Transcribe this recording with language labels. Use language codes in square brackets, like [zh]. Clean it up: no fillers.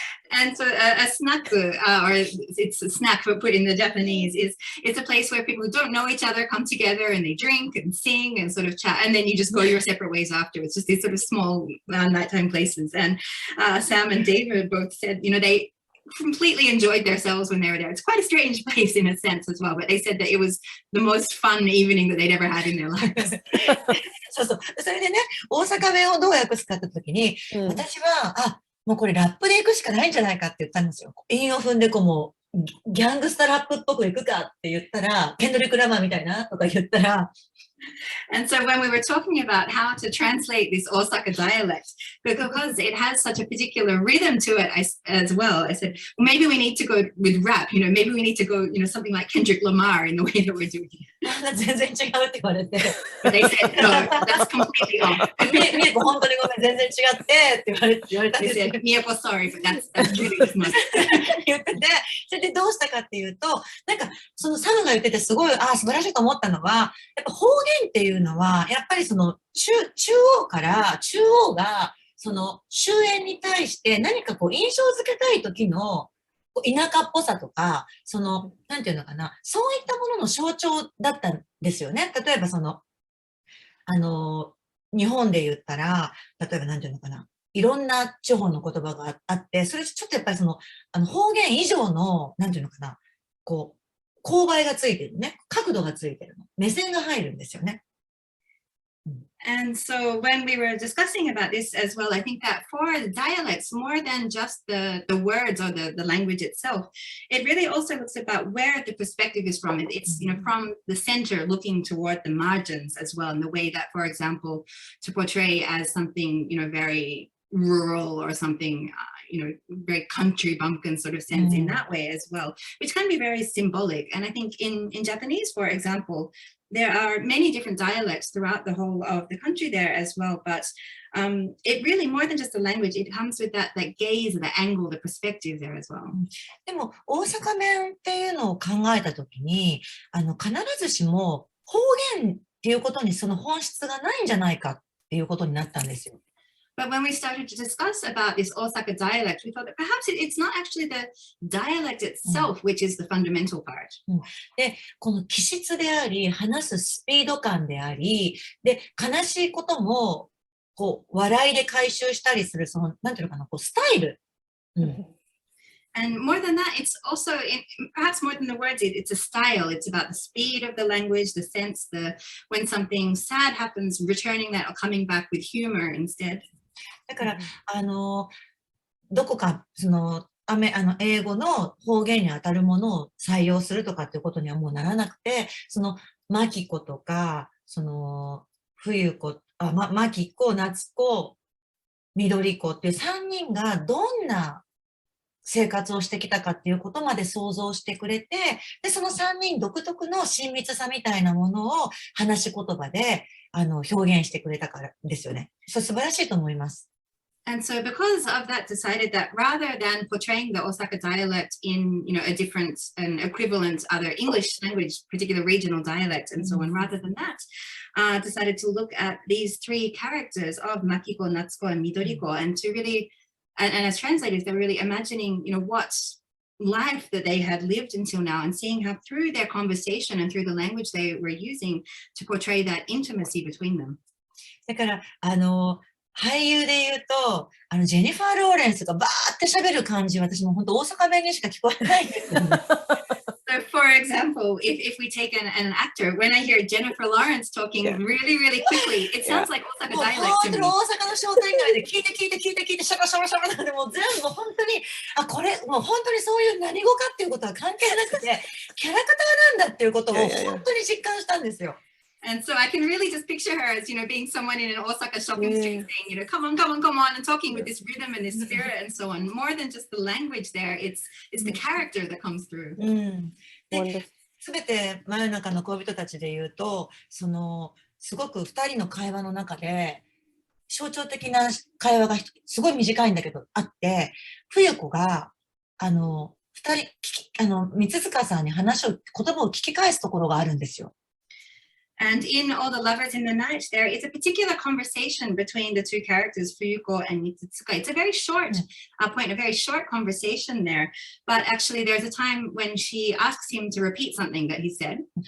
[en] And so a snack, or it's a snack but put in the Japanese, it's a place where people who don't know each other come together and they drink and sing and sort of chat, and then you just go your separate ways afterwards. Just these sort of small nighttime places. And Sam and David both said, you know, they completely enjoyed themselves when they were there. It's quite a strange place in a sense as well, but they said that it was the most fun evening that they'd ever had in their lives. [ja] そうそう。それでね、大阪弁をどう訳すかって時に、私は、もうこれラップで行くしかないんじゃないかって言ったんですよ。韻を踏んでこうもう、ギャングスタラップっぽく行くかって言ったら、ケンドリック・ラマーみたいなとか言ったら、 [en] And so when we were talking about how to translate this Osaka dialect, because it has such a particular rhythm to it as well, I said, well, maybe we need to go with rap, you know, maybe we need to go, you know, something like Kendrick Lamar in the way that we're doing it. [ja] 全然違うって言われて。 [en] But they said, no, that's completely off. [ja] ミエコ本当にごめん、全然違ってって言われたんですよ。 [en] They said, Mieko, sorry, but that's really just not. [ja] 言ってて、それでどうしたかっていうと、なんかそのサムが言っててすごい、素晴らしいと思ったのは、やっぱ方言っていうのは、やっぱりその中央がその終焉に対して何かこう印象付けたい時の田舎っぽさとか、その、なんていうのかな、そういったものの象徴だったんですよね。例えばその、日本で言ったら、例えばなんていうのかな、いろんな地方の言葉があって、それちょっとやっぱりその、方言以上の、なんていうのかな、こう、勾配がついてるね。角度がついてるの。目線が入るんですよね。 [en] And so when we were discussing about this as well, I think that for the dialects, more than just the words or the language itself, it really also looks about where the perspective is from. It's, you know, from the center looking toward the margins as well, in the way that, for example, to portray as something, you know, very rural or something, you know, very country bumpkin sort of sense in that way as well, which can be very symbolic. And I think in Japanese, for example, there are many different dialects throughout the whole of the country there as well, but it really, more than just the language, it comes with that gaze, the angle, the perspective there as well. [ja] でも、大阪弁っていうのを考えたときに、必ずしも方言っていうことにその本質がないんじゃないかっていうことになったんですよ。 [en] But when we started to discuss about this Osaka dialect, we thought that perhaps it's not actually the dialect itself, which is the fundamental part. [ja] で、この気質であり、話すスピード感であり、で、悲しいことも、こう、笑いで回収したりする、その、なんていうのかな、こう、スタイル。 [en] And more than that, it's also, perhaps more than the words, it's a style. It's about the speed of the language, the sense, when something sad happens, returning that or coming back with humor instead. [ja] だから、どこか、その、英語の方言に当たるものを採用するとかっていうことにはもうならなくて、その、マキコとか、その、冬子、マキコ、夏子、緑子っていう3人がどんな生活をしてきたかっていうことまで想像してくれて、で、その3人独特の親密さみたいなものを話し言葉で、表現してくれたからですよね。それ素晴らしいと思います。 [en] And so because of that, decided that rather than portraying the Osaka dialect in, you know, a different and equivalent other English language, particular regional dialect and so on, rather than that, decided to look at these three characters of Makiko, Natsuko, and Midoriko, and to really, and as translators, they're really imagining, you know, what life that they had lived until now, and seeing how through their conversation and through the language they were using to portray that intimacy between them. [ja] だから俳優で言うとジェニファー・ローレンスがバーって喋る感じ、私も本当大阪弁にしか聞こえないんですよね。 [en] So for example, if we take an actor, when I hear Jennifer Lawrence talking really, really quickly, it sounds like Osaka dialect to me. [ja] 大阪の商店街で聞いてシャバシャバシャバなんで、もう全部本当にこれもう本当にそういう何語かっていうことは関係なくてキャラクターなんだっていうことを本当に実感したんですよ。 [en] And so I can really just picture her as, being someone in an Osaka shopping street saying, come on, and talking with this rhythm and this spirit and so on. More than just the language there, it's the character that comes through. [ja] すべて真夜中の恋人たちで言うと、すごく2人の会話の中で象徴的な会話がすごい短いんだけどあって、冬子が2人三塚さんに言葉を聞き返すところがあるんですよ。 [en] And in All the Lovers in the Night, there is a particular conversation between the two characters, Fuyuko and Mitsuka. It's a very short point, a very short conversation there. But actually, there's a time when she asks him to repeat something that he said.